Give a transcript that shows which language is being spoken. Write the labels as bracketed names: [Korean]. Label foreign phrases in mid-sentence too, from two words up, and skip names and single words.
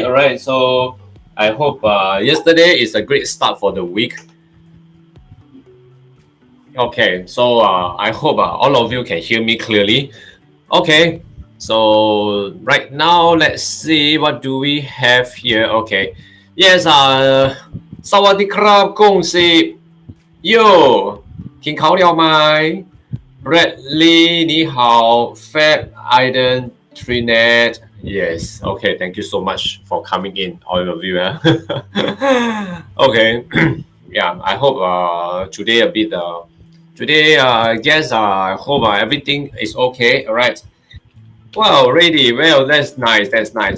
[English] Alright, so I hope yesterday is a great start for the week. Okay, so I hope all of you can hear me clearly. Okay, so right now let's see what do we have here. Okay, yes, [Thai] สวัสดีครับ [Chinese] 恭喜 Yo 听好了吗 Bradley 你好 Fab Aiden Trinet. [English] Yes, okay, thank you so much for coming in, all of you. Okay, yeah, I hope today a bit today I guess I hope everything is okay. All right. Wow, ready. Well, that's nice. That's nice.